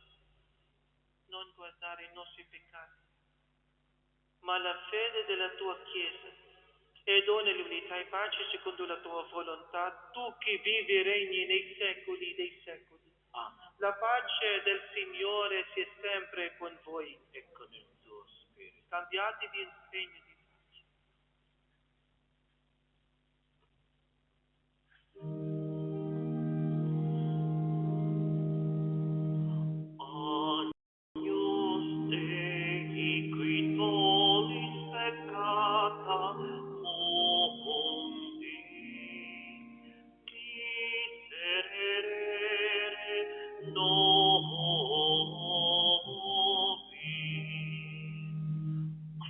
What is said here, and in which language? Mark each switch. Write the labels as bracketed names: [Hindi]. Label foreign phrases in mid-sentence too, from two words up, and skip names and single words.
[Italian] Non guardare i nostri peccati, ma la fede della tua Chiesa, e dona l'unità e pace secondo la tua volontà, tu che vivi e regni nei secoli dei secoli. Amen. La pace del Signore sia sempre con voi. E con il tuo spirito. Cambiatevi in segno di pace. [Latin] Agnus Dei, qui tollis peccata mondi, miserere nobis.